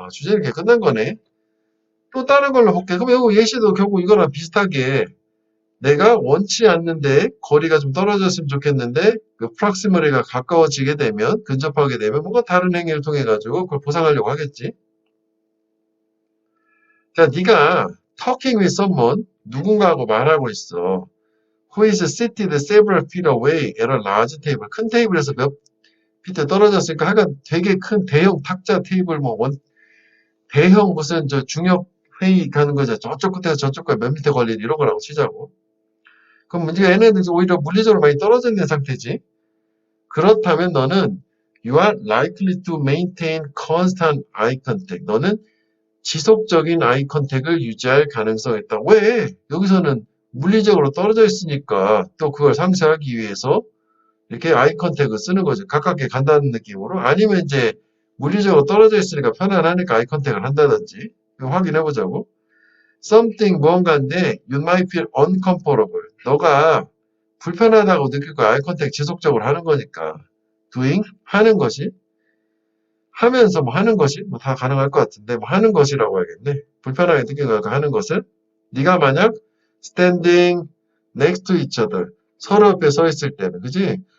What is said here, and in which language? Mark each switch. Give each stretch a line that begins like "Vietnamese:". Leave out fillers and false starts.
Korean: 주제는 이렇게 끝난 거네. 또 다른 걸로 볼게. 그럼 이거 예시도 결국 이거랑 비슷하게 내가 원치 않는데 거리가 좀 떨어졌으면 좋겠는데 그 프락시머리가 가까워지게 되면 근접하게 되면 뭔가 다른 행위를 통해 가지고 그걸 보상하려고 하겠지. 자, 네가
English: talking with someone
Korean: 누군가하고 말하고 있어.
English: Who is seated several feet away at a large table.
Korean: 큰 테이블에서 몇 피트 떨어졌으니까 하여간 되게 큰 대형 탁자 테이블 뭐 대형 무슨 저 중역 회의 가는 거죠. 저쪽 끝에서 저쪽 끝에 몇 미터 걸린 이런 거라고 치자고. 그럼 문제가 얘네들 오히려 물리적으로 많이 떨어져 있는 상태지. 그렇다면 너는
English: you are likely to maintain constant eye contact.
Korean: 너는 지속적인 아이 컨택을 유지할 가능성이 있다. 왜? 여기서는 물리적으로 떨어져 있으니까 또 그걸 상쇄하기 위해서 이렇게 아이 컨택을 쓰는 거죠. 가깝게 간다는 느낌으로. 아니면 이제 물리적으로 떨어져 있으니까 편안하니까 아이 컨택을 한다든지. 이거 확인해 보자고.
English: something
Korean: 뭔가인데
English: you might feel uncomfortable.
Korean: 너가 불편하다고 느낄 거야. 아이 컨택 지속적으로 하는 거니까.
English: doing
Korean: 하는 것이 하면서 뭐 하는 것이 뭐 다 가능할 것 같은데 뭐 하는 것이라고 해야겠네. 불편하게 느끼니까 하는 것을 네가 만약
English: standing next to each other
Korean: 서로 옆에 서 있을 때는 그지?